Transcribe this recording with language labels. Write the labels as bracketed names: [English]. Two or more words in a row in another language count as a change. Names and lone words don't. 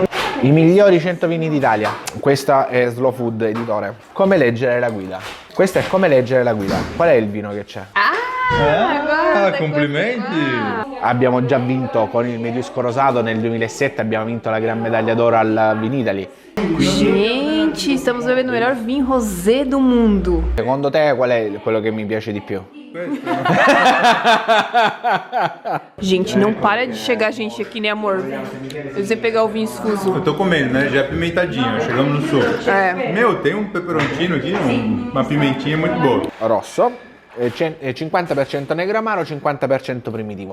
[Italian] I migliori 100 vini d'Italia. Questa è Slow Food Editore. Come leggere la guida. Questo è come leggere la guida. Qual è il vino che c'è? Complimenti! Abbiamo già vinto con il Mediusco Rosato nel 2007, abbiamo vinto la Gran Medaglia d'Oro al Vinitaly. [Portuguese] Gente, estamos bebendo o melhor vinho rosé do mundo. [Italian] Secondo te qual è quello che mi piace di più? [Portuguese] Gente, não para de chegar gente aqui, né, amor? Você pegar o vinho esfuso. Eu tô comendo, né? Já é pimentadinho, chegamos no sul. É. Meu, tem um peperoncino aqui, uma pimentinha muito boa. [Italian] Rosso, 50% Negramaro, 50% Primitivo.